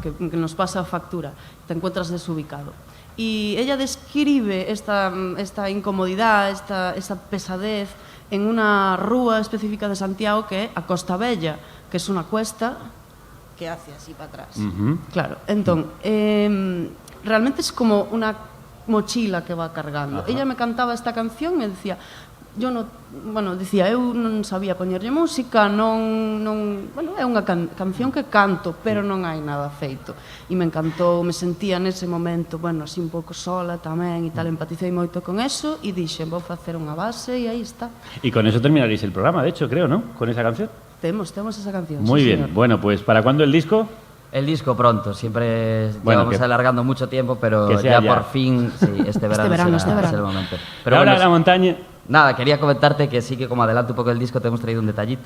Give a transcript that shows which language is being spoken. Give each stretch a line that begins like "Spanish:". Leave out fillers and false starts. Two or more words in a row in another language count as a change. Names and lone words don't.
Spanish: Que nos pasa factura, te encuentras desubicado. Y ella describe esta incomodidad, esta pesadez en una rúa específica de Santiago que é a Costa Bella, que es una cuesta que hace así para atrás. Claro, entón, realmente es como una mochila que va cargando. Ella me cantaba esta canción
Galician: e me decía, eu non sabía poñerlle música, bueno, é unha canción que canto, pero non hai nada feito. E me encantou, me sentía nese momento, bueno, así un pouco sola tamén e tal, empaticei moito con eso e dixen, vou facer unha base e aí está.
Spanish: Y con eso terminaréis el programa, de hecho, creo, ¿no? Con esa canción.
Galician: Temos esa canción.
Spanish: Muy sí, bien. Señor. Bueno, pues ¿para cuándo el disco? El disco pronto, siempre bueno, llevamos alargando mucho tiempo, pero ya por fin, sí, este verano será el momento. Pero ahora bueno, la montaña. Nada, quería comentarte que sí que como adelanto un poco el disco te hemos traído un detallito.